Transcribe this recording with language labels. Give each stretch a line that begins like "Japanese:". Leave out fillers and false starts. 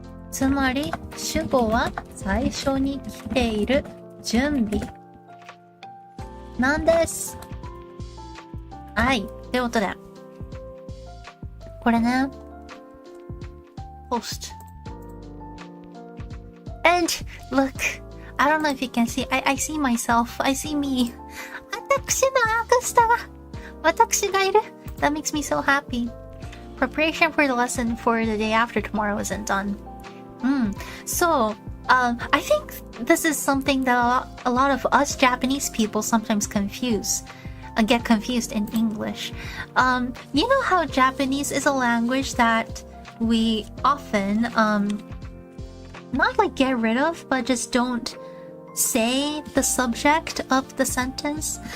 Japanese: つまり、主語は最初に来ている準備なんです。はい。ということで、これね、post.
English: And look, I don't know if you can see, I see myself, I see me.
Japanese: 私のアクスタが、私がいる。
English: That makes me so happy. Preparation for the lesson for the day after tomorrow isn't done. So, I think this is something that a lot of us Japanese people sometimes get confused in English. You know how Japanese is a language that we often, not like get rid of, but just don't say the subject of the sentence.